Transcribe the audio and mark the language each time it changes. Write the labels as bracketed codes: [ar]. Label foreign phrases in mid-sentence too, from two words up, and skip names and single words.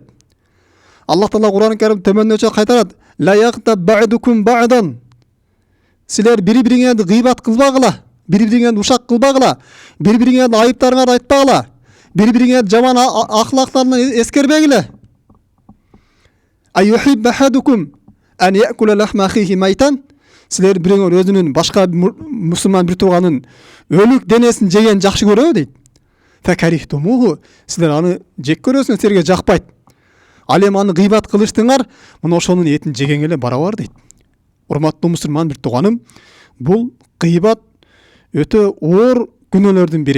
[ky] Аллах Таала Кур'ан-ы Карим төмөндөгүчө кайтарат: [ar] "لا يغتب بعضكم بعضا." [ky] Силер бири-бириңерди гыйбат кылбагыла, бири-бириңерди ушак кылбагыла, бири-бириңерди айыптарыңарды айтпагыла, бири-бириңерди жаман ахлактарынан эскербегиле. [ar] أيحب أحدكم أن يأكل لحم أخيه ميتا. [ky] Силер бириңер өзүнүн башка мусулман бир тууганын өлүк денесин жеген жакшы көрөбү дейт. Факарихтумуху, силер аны жек көрөсүңөр, силерге жакпайт. Ал эми аны гыйбат кылыштыңар, мына ошонун этин жеген эле барабар дейт. Урматтуу мусулман бир тууганым, бул гыйбат өтө оор күнөөлөрдүн бири.